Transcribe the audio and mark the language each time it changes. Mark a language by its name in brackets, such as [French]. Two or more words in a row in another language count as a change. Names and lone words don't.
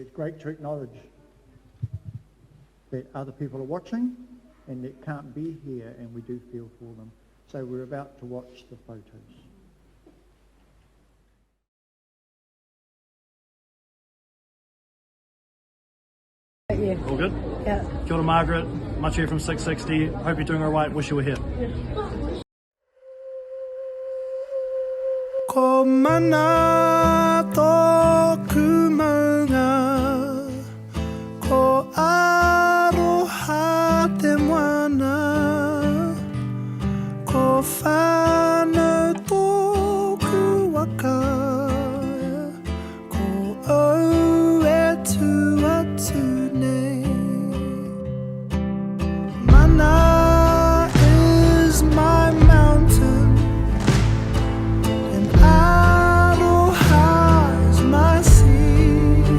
[English] It's great to acknowledge that other people are watching and that can't be here, and we do feel for them. So we're about to watch the photos. Yeah. All good? Yeah. [Māori] Kia ora, [English] Margaret. Much here from 660. Hope you're doing all right. Wish you were here. [Māori] Ko mana tōku maunga, ko aroha te moana, ko whānau tōku waka, ko au e tu atu nei. [English] Mana is my mountain, and Aroha is my sea.